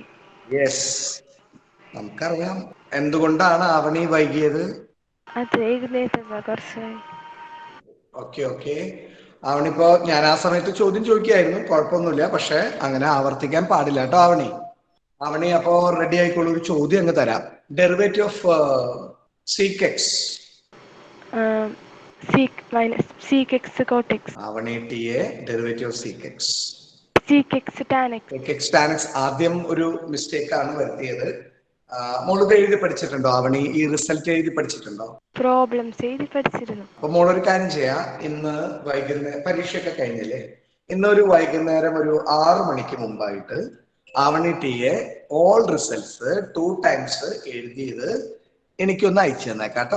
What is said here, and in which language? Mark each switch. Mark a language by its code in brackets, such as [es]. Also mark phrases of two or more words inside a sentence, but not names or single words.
[ml] യെസ്, നമുക്കറിയാം എന്തുകൊണ്ടാണ് അവനി വൈകിയത്. അത് ഏകദേശം കുറച്ച്. ഓക്കെ. അവനിപ്പോ ഞാൻ ആ സമയത്ത് ചോദ്യം ചോദിക്കായിരുന്നു, കുഴപ്പമൊന്നുമില്ല. പക്ഷെ അങ്ങനെ ആവർത്തിക്കാൻ പാടില്ല കേട്ടോ അവനി. അപ്പോ റെഡി ആയിക്കോളൂ, ഒരു ചോദ്യം അങ്ങ് തരാം. [en] derivative of sec x. sec minus sec x cot x. അവനി TA derivative of sec x. sec x tan x. sec x tan x [ml] ആദ്യം ഒരു മിസ്റ്റേക്ക് ആണ് വരുത്തിയത്. മോളിത് എഴുതി പഠിച്ചിട്ടുണ്ടോ ആവണി? ഈ റിസൾട്ട് എഴുതി പഠിച്ചിട്ടുണ്ടോ? പ്രോബ്ലംസ് എഴുതി പഠിച്ചിരുന്നു. അപ്പൊ മോളൊരു കാര്യം ചെയ്യാം, ഇന്ന് വൈകുന്നേരം പരീക്ഷയൊക്കെ കഴിഞ്ഞില്ലേ, ഇന്നൊരു വൈകുന്നേരം ഒരു 6 മണിക്ക് മുമ്പായിട്ട് ആവണി ടീയെ [en] all results 2 times [ml] എഴുതിയത് എനിക്കൊന്ന് അയച്ചു തന്നേക്കാട്ടോ.